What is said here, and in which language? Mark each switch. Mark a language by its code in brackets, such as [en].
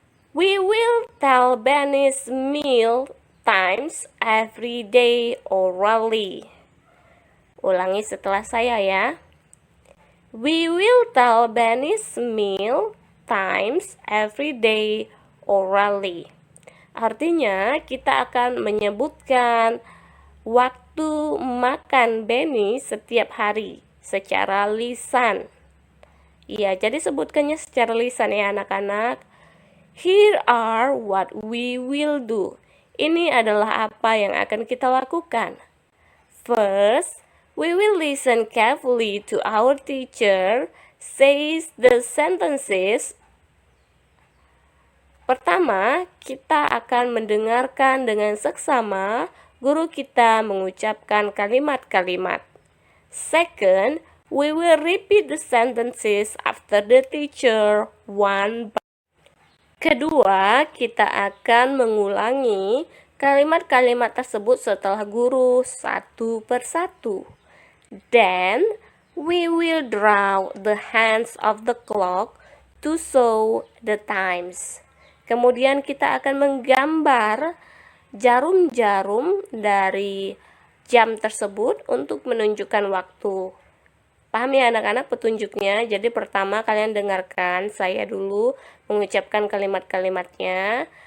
[en] We will tell Benny's meal times every day orally. [id] Ulangi setelah saya ya. [en] We will tell Benny's meal times every day orally. [id] Artinya kita akan menyebutkan waktu makan Benny setiap hari secara lisan. Iya, jadi sebutkannya secara lisan ya anak-anak. [en] Here are what we will do. [id] Ini adalah apa yang akan kita lakukan. [en] First, we will listen carefully to our teacher says the sentences. [id] Pertama, kita akan mendengarkan dengan seksama guru kita mengucapkan kalimat-kalimat. [en] Second, we will repeat the sentences after the teacher one by one. [id] Kedua, kita akan mengulangi kalimat-kalimat tersebut setelah guru satu persatu. [en] Then, we will draw the hands of the clock to show the times. [id] Kemudian kita akan menggambar jarum-jarum dari jam tersebut untuk menunjukkan waktu. Paham ya anak-anak petunjuknya? Jadi pertama kalian dengarkan saya dulu mengucapkan kalimat-kalimatnya.